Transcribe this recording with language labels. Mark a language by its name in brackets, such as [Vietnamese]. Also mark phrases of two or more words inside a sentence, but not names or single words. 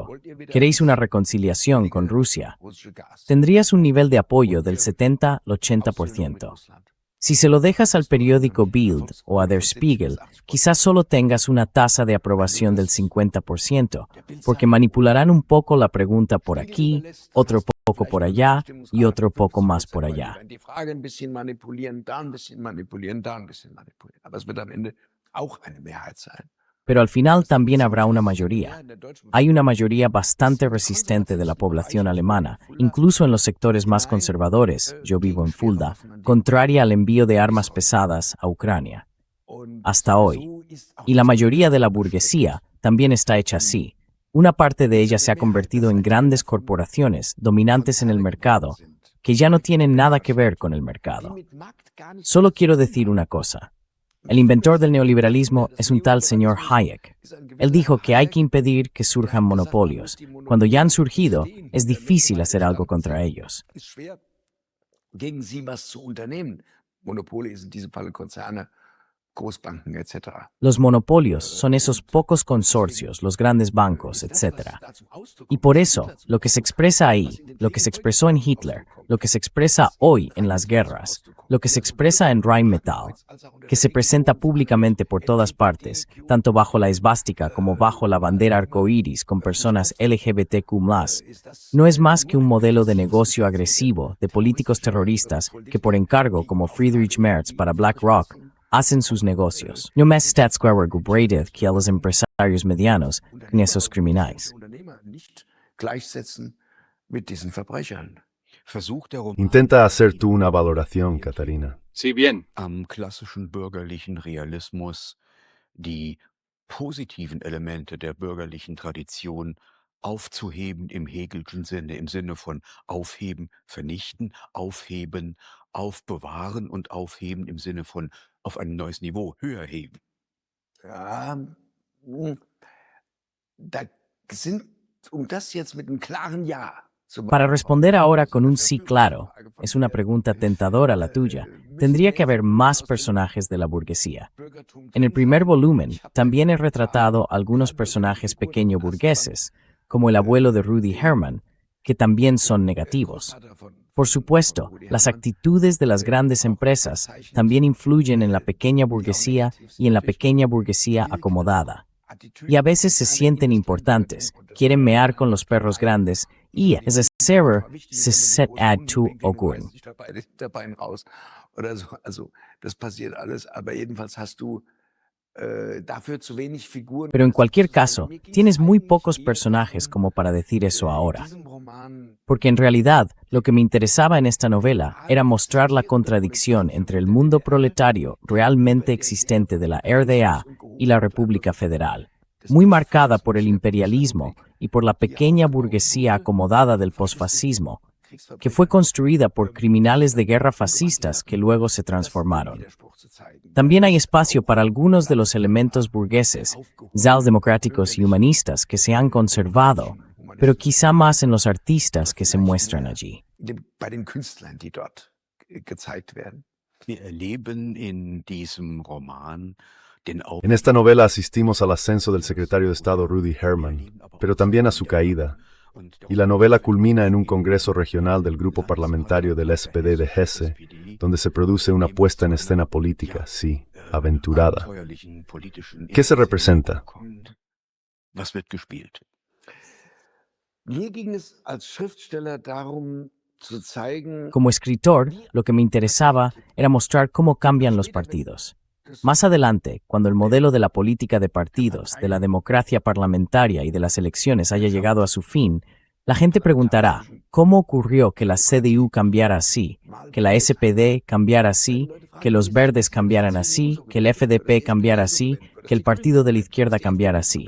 [Spanish] ¿Queréis una reconciliación con Rusia? Tendrías un nivel de apoyo del 70 al 80%. Si se lo dejas al periódico Bild o a Der Spiegel, quizás solo tengas una tasa de aprobación del 50%, porque manipularán un poco la pregunta por aquí, otro poco por allá y otro poco más por allá. [German] Die Frage ein bisschen manipulieren, da ein bisschen manipulieren, da ein bisschen manipulieren. Aber es wird am Ende auch eine Mehrheit sein. [Spanish] Pero al final también habrá una mayoría. Hay una mayoría bastante resistente de la población alemana, incluso en los sectores más conservadores, yo vivo en Fulda, contraria al envío de armas pesadas a Ucrania. Hasta hoy. Y la mayoría de la burguesía también está hecha así. Una parte de ella se ha convertido en grandes corporaciones dominantes en el mercado, que ya no tienen nada que ver con el mercado. Solo quiero decir una cosa. El inventor del neoliberalismo es un tal señor Hayek. Él dijo que hay que impedir que surjan monopolios. Cuando ya han surgido, es difícil hacer algo contra ellos. [German] Es schwer, gegen sie was zu unternehmen. Monopole ist in diesem Fall Konzerne, Großbanken etc. [Spanish] Los monopolios son esos pocos consorcios, los grandes bancos, etc. Y por eso, lo que se expresa ahí, lo que se expresó en Hitler, lo que se expresa hoy en las guerras, lo que se expresa en Rheinmetall, que se presenta públicamente por todas partes, tanto bajo la esvástica como bajo la bandera arcoíris con personas LGBTQ+, no es más que un modelo de negocio agresivo de políticos terroristas que por encargo como Friedrich Merz para BlackRock hacen sus negocios. No más Staatsquare gebreidet que a los empresarios medianos ni a esos criminales. [German] Unternehmer nicht gleichsetzen mit diesen Verbrechern. Versucht der Roman [Spanish] Intenta hacer tú una valoración, Catarina. Sí, bien. [German] am klassischen bürgerlichen Realismus die positiven Elemente der bürgerlichen Tradition aufzuheben im Hegelschen Sinne, im Sinne von aufheben, vernichten, aufheben, aufbewahren und aufheben im Sinne von auf ein neues Niveau, höher heben. Ja, da sind, um das jetzt mit einem klaren Ja zu [Spanish] Para responder ahora con un sí claro, es una pregunta tentadora la tuya, tendría que haber más personajes de la burguesía. En el primer volumen también he retratado algunos personajes pequeño burgueses, como el abuelo de Rudy Hermann, que también son negativos. Por supuesto, las actitudes de las grandes empresas también influyen en la pequeña burguesía y en la pequeña burguesía acomodada. Y a veces se sienten importantes, quieren mear con los perros grandes y, es decir, se set ad tu auguren. [German] Dabei raus oder so. Also das passiert alles, aber jedenfalls hast du dafür zu wenig Figuren. [Spanish] Pero en cualquier caso, tienes muy pocos personajes como para decir eso ahora. Porque en realidad, lo que me interesaba en esta novela era mostrar la contradicción entre el mundo proletario realmente existente de la RDA y la República Federal, muy marcada por el imperialismo y por la pequeña burguesía acomodada del posfascismo, que fue construida por criminales de guerra fascistas que luego se transformaron. También hay espacio para algunos de los elementos burgueses, socialdemocráticos y humanistas que se han conservado, pero quizá más en los artistas que se muestran allí. [German] Bei den Künstlern, die dort gezeigt werden. Wir erleben in diesem Roman den [Spanish] En esta novela asistimos al ascenso del secretario de Estado Rudy Hermann, pero también a su caída. Y la novela culmina en un congreso regional del grupo parlamentario del SPD de Hesse, donde se produce una puesta en escena política, sí, aventurada. ¿Qué se representa? [German] Was wird gespielt? Mir ging es als Schriftsteller darum, zu zeigen, [Spanish] Como escritor, lo que me interesaba era mostrar cómo cambian los partidos. Más adelante, cuando el modelo de la política de partidos, de la democracia parlamentaria y de las elecciones haya llegado a su fin, la gente preguntará, ¿cómo ocurrió que la CDU cambiara así, que la SPD cambiara así, que los verdes cambiaran así, que el FDP cambiara así, que el partido de la izquierda cambiara así?